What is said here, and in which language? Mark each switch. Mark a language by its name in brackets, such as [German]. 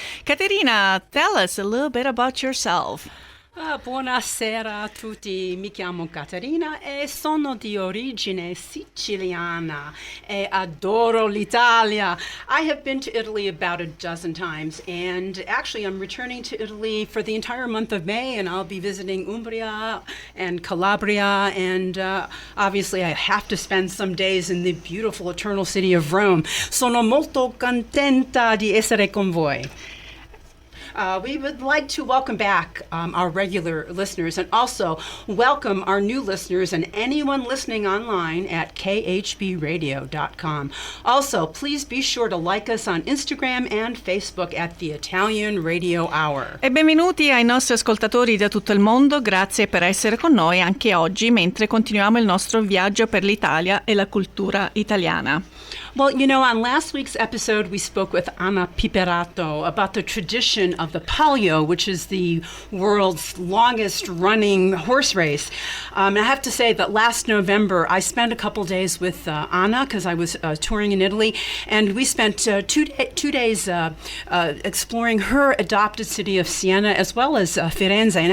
[English] Caterina, tell us a little bit about yourself. [Italian] Buonasera a tutti, mi chiamo Caterina e sono di origine siciliana e adoro l'Italia. [English] I have been to Italy about a dozen times and actually I'm returning to Italy for the entire month of May and I'll be visiting Umbria and Calabria and obviously I have to spend some days in the beautiful eternal city of Rome. [Italian] Sono molto contenta di essere con voi. [English] We would like to welcome back our regular listeners and also welcome our new listeners and anyone listening online at khbradio.com. Also, please be sure to like us on Instagram and Facebook at the Italian Radio Hour. [Italian] E benvenuti ai nostri ascoltatori da tutto il mondo, grazie per essere con noi anche oggi mentre continuiamo il nostro viaggio per l'Italia e la cultura italiana. [English] Well, you know, on last week's episode, we spoke with Anna Piperato about the tradition of the Palio, which is the world's longest running horse race. And I have to say that last November, I spent a couple days with Anna because I was touring in Italy, and we spent two days exploring her adopted city of Siena as well as Firenze.